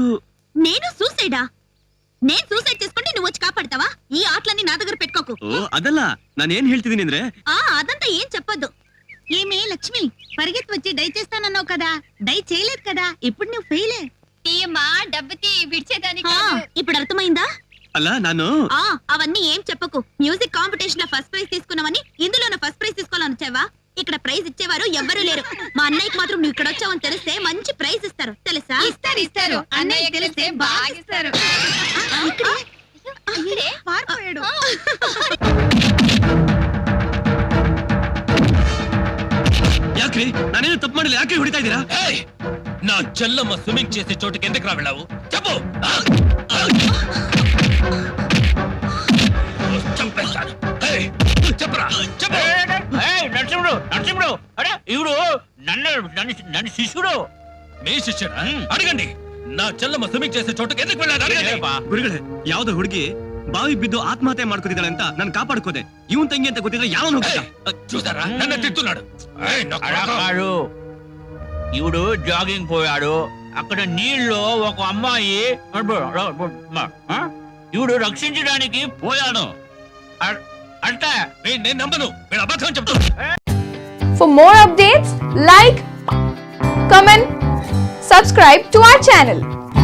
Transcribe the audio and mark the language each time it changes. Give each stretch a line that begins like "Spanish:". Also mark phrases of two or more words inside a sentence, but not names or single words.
Telugu: నేను సూసైడా? నేను సూసైడ్ చేసుకుంటే నువ్వు వచ్చి కాపాడతావా? ఈ ఆటలన్నీ నా దగ్గర పెట్టుకోకు.
Kannada: ఓ, ಅದಲ್ಲ, నానేನ್ ಹೇಳ್ತಿದ್ದೀನಿ ಅಂದ್ರೆ,
Telugu: అదంతా ఏం చెప్పొద్దు. ఏమే లక్ష్మి, పరిగెత్తి వచ్చి డై చేస్తానన్నావు కదా, డై చేయలేదు కదా, ఇప్పుడు నువ్వు ఫెయిలే. తీయమ్మా, డబ్బుతి విడిచేదానికి. ఇప్పుడు అర్థమైందా?
Kannada: అలా ನಾನು
Telugu: అవన్నీ ఏం చెప్పకు.
English: music competition
Telugu: లో
English: first prize
Telugu: తీసుకున్నావని ఇందులో
English: first prize
Telugu: తీసుకోవాలని వచ్చావా? ఇక్కడ ప్రైజ్ ఇచ్చేవారు ఎవ్వరూ లేరు. మా అన్నయ్యకి మాత్రం నువ్వు ఇక్కడ వచ్చావని తెలిస్తే మంచి ప్రైజ్ ఇస్తారు, తెలుసా? ఇస్తారు. అన్నయ్య తెలిస్తే బాగా ఇస్తారు. పారిపోయాడు.
Kannada: ಯಾಕ್ರಿ? ನಾನೇನು ತಪ್ಪು ಮಾಡಿಲ್ಲ, ಯಾಕೆ ಹೊಡಿತಾ ಇದ್ದೀರಾ?
Telugu: ఏయ్! నా చెల్లమ్మ స్విమ్మింగ్ చేసే చోటుకి ఎందుకు రా వెళ్ళావు? చెప్పు. చంపేస్తాను. ఏయ్! చెప్పరా, చెప్పు. నరసింహుడు, నరసింహుడు, అరే ఇవుడు నన్ను శిష్యుడు. మీ శిష్యుడా? అడగండి. నా చెల్లమ్మ స్విమ్మింగ్ చేసే చోటుకి ఎందుకు వెళ్ళాడు? అడగండి.
Kannada: ಗುರುಗಳೇ, ಯಾವ್ದೋ ಹುಡುಗಿ ಬಾವಿ ಬಿದ್ದು ಆತ್ಮಹತ್ಯೆ ಮಾಡ್ಕೊತಿದ್ದಾಳೆ ಅಂತ ನಾನು ಕಾಪಾಡ್ಕೋದೆ. ಇವನ್ ತಂಗಿ ಅಂತ ಗೊತ್ತಿದ್ರೆ ಯಾವನು ಹೋಗ್ತಾ?
Telugu: చూసారా, నన్ను తిట్టున్నాడు. ఏయ్, నా కొడుకు. కాడు, ఇవుడు జాగింగ్ పోయాడు. అక్కడ నీళ్ళు ఒక అమ్మాయి ఇవుడు రక్షించడానికి పోయాను. అంటే నేను నమ్మను, వీడు అబద్ధం చెప్తాను.
English: For more updates, like, comment, subscribe to our channel.